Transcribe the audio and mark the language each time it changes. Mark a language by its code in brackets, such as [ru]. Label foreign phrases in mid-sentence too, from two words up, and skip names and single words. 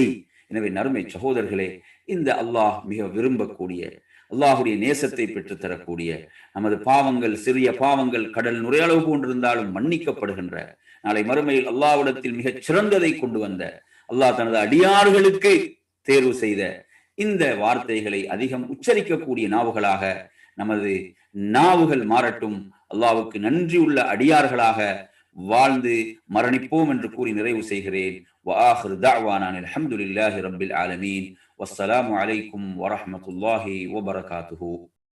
[ta] எனவே நறுமை சகோதரர்களே, இந்த அல்லாஹ் மிக விரும்பக்கூடிய, அல்லாஹுடைய நேசத்தை பெற்றுத்தரக்கூடிய, நமது பாவங்கள், சிறிய பாவங்கள் கடல் நுரையளவு போன்றிருந்தாலும் மன்னிக்கப்படுகின்ற, நாளை மறுமையில் அல்லாஹ்விடத்தில் மிகச் சிறந்ததை கொண்டு வந்த, அல்லாஹ் தனது அடியார்களுக்கு தேர்வு செய்த இந்த வார்த்தைகளை அதிகம் உச்சரிக்கக்கூடிய நாவுகளாக நமது நாவுகள் மாறட்டும். அல்லாஹ்வுக்கு நன்றி உள்ள அடியார்களாக வாழ்ந்து மரணிப்போம் என்று கூறி நிறைவு செய்கிறேன். [ar] وآخر دعوانا الحمد لله رب العالمين والسلام عليكم ورحمة الله وبركاته.